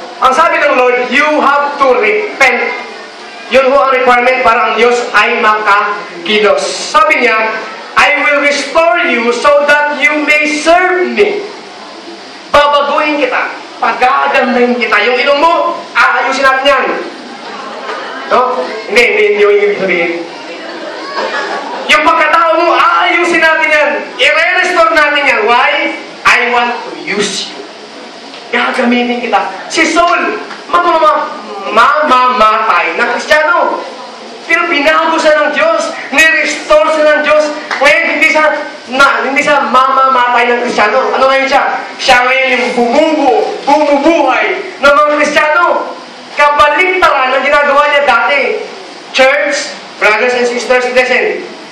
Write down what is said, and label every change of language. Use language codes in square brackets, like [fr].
[tl] Ang sabi ng Lord, [en] you have to repent. [tl] Yun ho ang requirement para ang Diyos ay makakilos. Sabi niya, [en] I will restore you so that you may serve me. [tl] Babaguhin kita. Pagagandahin kita. Yung ilong mo, aayusin natin yan. No? Hindi yung ibig sabihin. Yung pagkatao mo, aayusin natin yan. I-restore natin yan. [en] Why? I want to use you. [tl] Gagamitin kita. Si Saul, mamamatay na Kristiyano. Pero binago siya ng Diyos. Ni-restore siya ng Diyos. Ngayon, hindi siya mamamatay ng Kristiyano. Ano ngayon siya? Siya ngayon yung bumubuhay ng mga Kristiyano. Kabaliktaran ang ginagawa niya dati. [en] Church, brothers and sisters, listen.